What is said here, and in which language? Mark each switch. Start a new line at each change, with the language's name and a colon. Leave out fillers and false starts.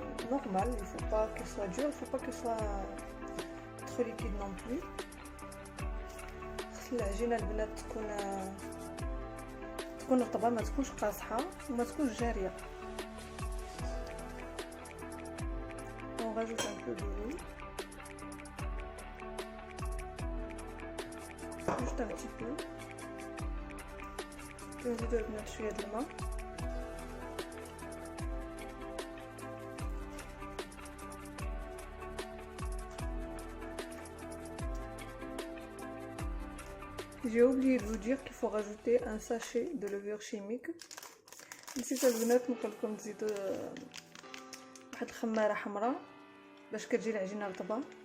French: Normal, il faut pas qu'elle soit dure, il faut pas qu'elle soit trop liquide non plus.
Arabic: العجينه البنات تكون رطبه، ما تكونش قاصحه وما تكونش جاريه.
French: On rajoute un peu de l'eau. juste un petit peu.
Arabic: كنزيدو البنات شويه د الماء.
French: J'ai oublié de vous dire qu'il faut rajouter un sachet de levure chimique.
Arabic: نسيت البنات نقول لكم تزيدوا واحد الخماره حمراء باش كتجي العجينه رطبه.